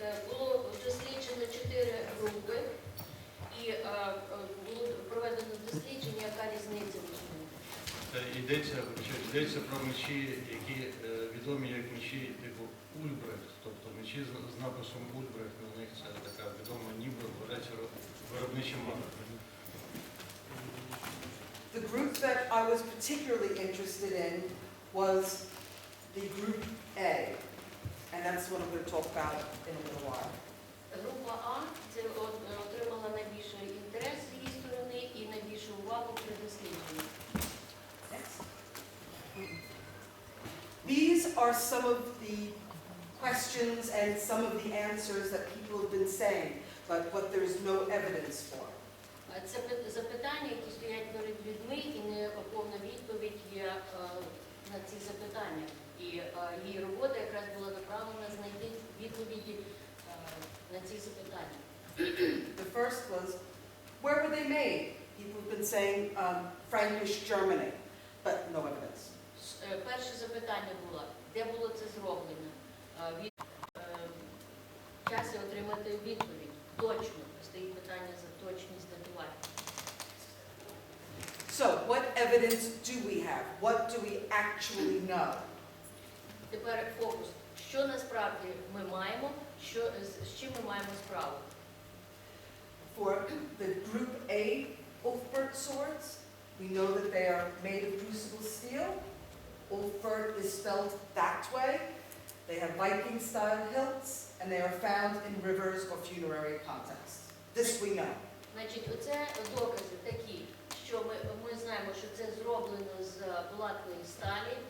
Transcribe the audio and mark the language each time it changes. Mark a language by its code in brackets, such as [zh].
[uk] Було досліджено 4 групи, і було проведено дослідження, яка різниця між ними. Йдеться про мечі, які відомі як мечі типу Ульбрехт, тобто мечі з написом Ульбрехт, на них це така відома ніби виробнича марка. [en] The group that I was particularly interested in was the group A, and that's what I'm going to talk about in a little while. [uk] Група А це отримала найбільший інтерес з її сторони і найбільшу увагу при дослідженні. [en] These are some of the questions and some of the answers that people have been saying, but what there is no evidence for. [uk] Це запитання, які стоять перед людьми, і не повна відповідь є на ці запитання. І її робота якраз була направлена знайти відповіді на ці запитання. [en] The first was, where were they made? People have been saying Frankish Germany. but no evidence. [uk] Перше запитання було, де було це зроблено? Час отримати відповідь. Точно. Стоїть питання за точність датування. [en] So, what evidence do we have? What do we actually know? [uk] Тепер фокус. Що насправді ми маємо, з чим ми маємо справу? [en] For the group A Ulfberg swords, we know that they are made of crucible steel. Ulfberg is spelled that way. They have Viking-style hilts, and they are found in rivers or funerary contexts. This we know. [uk] Значить, оце докази такі, що ми знаємо, що це зроблено з булатної сталі.